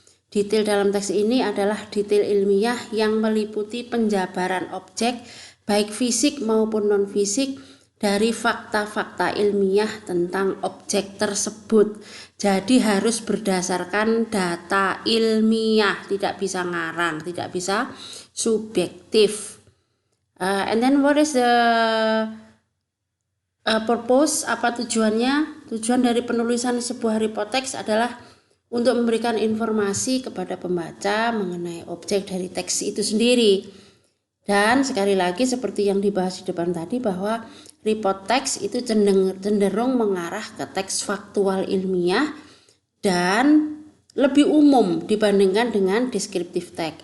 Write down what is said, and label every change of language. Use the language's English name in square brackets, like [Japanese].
[Indonesian] Detail dalam teks ini adalah detail ilmiah yang meliputi penjabaran objek, baik fisik maupun non-fisik, dari fakta-fakta ilmiah tentang objek tersebut. Jadi harus berdasarkan data ilmiah, tidak bisa ngarang, tidak bisa subjektif. [English] And then what is the purpose? [Indonesian] Apa tujuannya? Tujuan dari penulisan sebuah report text adalah untuk memberikan informasi kepada pembaca mengenai objek dari teks itu sendiri. Dan sekali lagi seperti yang dibahas di depan tadi bahwa report text itu cenderung mengarah ke teks faktual ilmiah dan lebih umum dibandingkan dengan descriptive text.